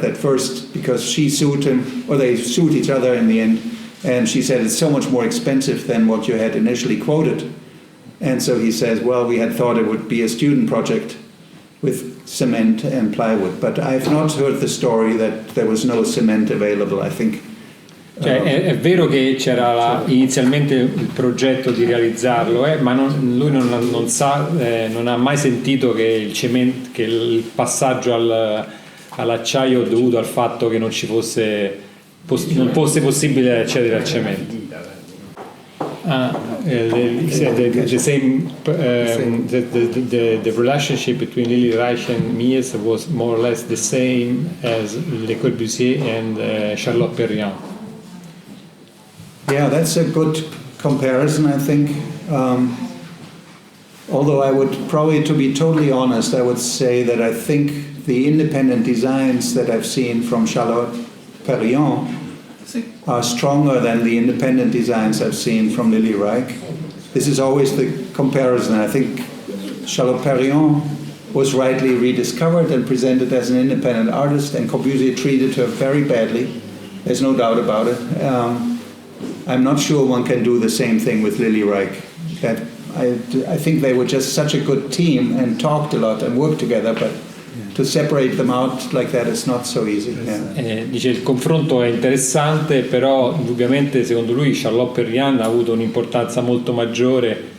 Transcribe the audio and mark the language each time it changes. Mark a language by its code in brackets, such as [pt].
[en] That first, because she sued him, or they sued each other in the end, and she said it's so much more expensive than what you had initially quoted. And so he says, well, we had thought it would be a student project with cement and plywood, but I've not heard the story that there was no cement available, I think. [it] Cioè, è vero che c'era inizialmente il progetto di realizzarlo, ma lui non sa, non ha mai sentito che il passaggio all'acciaio è dovuto al fatto che non fosse possibile accedere al cemento. [en] The same the relationship between Lily Reich and Mies was more or less the same as Le Corbusier and Charlotte Perriand. Yeah, that's a good comparison, I think. Although I would probably, to be totally honest, I would say that I think the independent designs that I've seen from Charlotte Perriand are stronger than the independent designs I've seen from Lily Reich. This is always the comparison. I think Charlotte Perriand was rightly rediscovered and presented as an independent artist, and Corbusier treated her very badly. There's no doubt about it. I'm not sure one can do the same thing with Lily Reich. I think they were just such a good team and talked a lot and worked together, but to separate them out like that is not so easy. Yeah. [it] Dice il confronto è interessante, però indubbiamente secondo lui Charlotte Perriand ha avuto un'importanza molto maggiore.